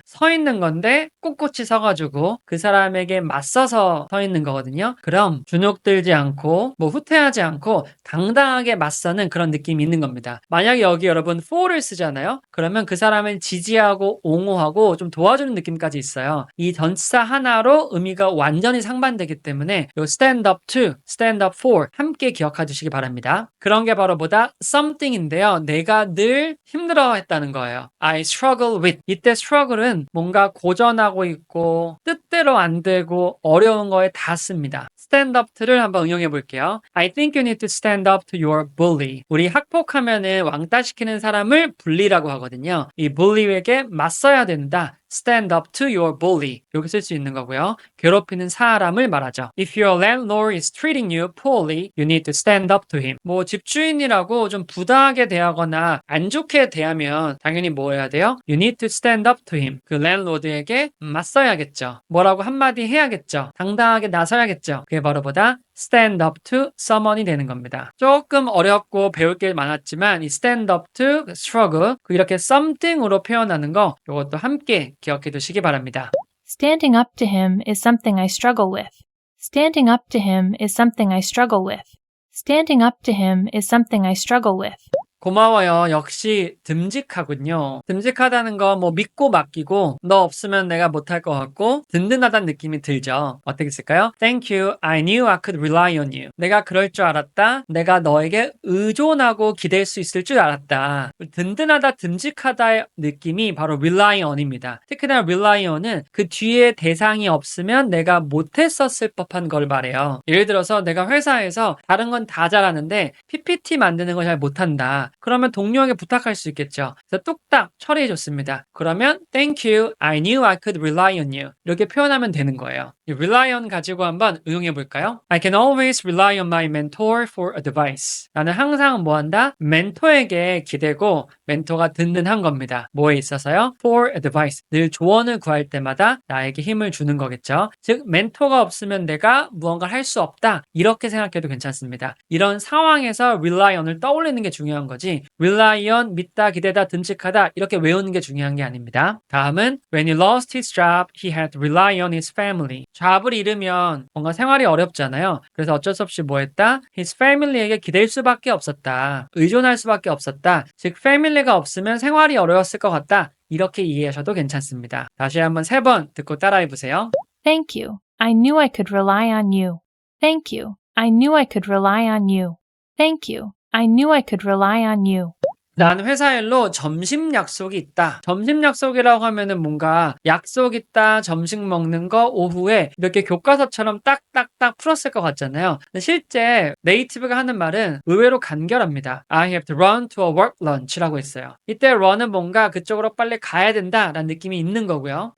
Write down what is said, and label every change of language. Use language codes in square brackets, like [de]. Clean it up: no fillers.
[ko] 서 있는 건데 꿋꿋이 서가지고 그 사람에게 맞서서 서 있는 거거든요. 그럼 주눅들지 않고 후퇴하지 않고 당당하게 맞서는 그런 느낌이 있는 겁니다. 만약에 여기 여러분 for를 쓰잖아요. 그러면 그 사람을 지지하고 옹호하고 좀 도와주는 느낌까지 있어요. 이 전치사 하나로 의미가 완전히 상반되기 때문에 요 [en] stand up to, stand up for [ko] 함께 기억해 주시기 바랍니다. 그런 게 바로 뭐다? something인데요. 내가 늘 힘들어했다는 거예요. [en] I struggle with. [ko] 이때 struggle은 뭔가 고전하고 있고 뜻대로 안 되고 어려운 거에 다 씁니다. stand up to를 한번 응용해 볼게요. [en] I think you need to stand up to your bully. [ko] 우리 학폭하면은 왕따시키는 사람을 bully라고 하거든요. 이 bully에게 맞서야 된다. [en] Stand up to your bully. [ko] 여기 쓸 수 있는 거고요. 괴롭히는 사람을 말하죠. [en] If your landlord is treating you poorly, you need to stand up to him. [ko] 집주인이라고 좀 부당하게 대하거나 안 좋게 대하면 당연히 뭐 해야 돼요? [en] You need to stand up to him. [ko] 그 랜로드에게 맞서야겠죠. 뭐라고 한마디 해야겠죠. 당당하게 나서야겠죠. 그게 바로 보다 stand up to someone이 되는 겁니다. 조금 어렵고 배울 게 많았지만 이 stand up to struggle 이렇게 something으로 표현하는 거 이것도 함께 기억해 두시기 바랍니다. [en] Standing up to him is something I struggle with. Standing up to him is something I struggle with. Standing up to him is something I struggle with. [ko] 고마워요. 역시 듬직하군요. 듬직하다는 거 믿고 맡기고 너 없으면 내가 못할 것 같고 든든하다는 느낌이 들죠. 어떻게 쓸까요? [en] Thank you. I knew I could rely on you. [ko] 내가 그럴 줄 알았다. 내가 너에게 의존하고 기댈 수 있을 줄 알았다. 든든하다, 듬직하다의 느낌이 바로 rely on입니다. 특히나 rely on은 그 뒤에 대상이 없으면 내가 못했었을 법한 걸 말해요. 예를 들어서 내가 회사에서 다른 건 다 잘하는데 PPT 만드는 걸 잘 못한다. 그러면 동료에게 부탁할 수 있겠죠. 그래서 뚝딱 처리해 줬습니다. [en] 그러면 Thank you, I knew I could rely on you. [ko] 이렇게 표현하면 되는 거예요. 이 rely on 가지고 한번 응용해 볼까요? [en] I can always rely on my mentor for advice. [ko] 나는 항상 뭐한다? 멘토에게 기대고 멘토가 든든한 겁니다. 뭐에 있어서요? [en] For advice. [ko] 늘 조언을 구할 때마다 나에게 힘을 주는 거겠죠. 즉 멘토가 없으면 내가 무언가를 할 수 없다. 이렇게 생각해도 괜찮습니다. 이런 상황에서 rely on을 떠올리는 게 중요한 거지 rely on, 믿다, 기대다, 듬직하다 이렇게 외우는 게 중요한 게 아닙니다. [en] 다음은 When he lost his job, he had to rely on his family. [ko] 잡을 잃으면 뭔가 생활이 어렵잖아요. 그래서 어쩔 수 없이 뭐 했다? His family에게 기댈 수밖에 없었다. 의존할 수밖에 없었다. 즉 family가 없으면 생활이 어려웠을 것 같다. 이렇게 이해하셔도 괜찮습니다. 다시 한번 3번 듣고 따라해 보세요. [en] Thank you. I knew I could rely on you. Thank you. I knew I could rely on you. Thank you. I knew I could rely on you. [ko] 난 회사 일로 점심 약속이 있다. 점심 약속이라고 하면은 뭔가 약속 있다, 점심 먹는 거 오후에 이렇게 교과서처럼 딱딱딱 풀었을 것 같잖아요. 근데 실제 네이티브가 하는 말은 의외로 간결합니다. [en] I have to run to a work lunch라고 했어요. [ko] 이때 run은 뭔가 그쪽으로 빨리 가야 된다라는 느낌이 있는 거고요.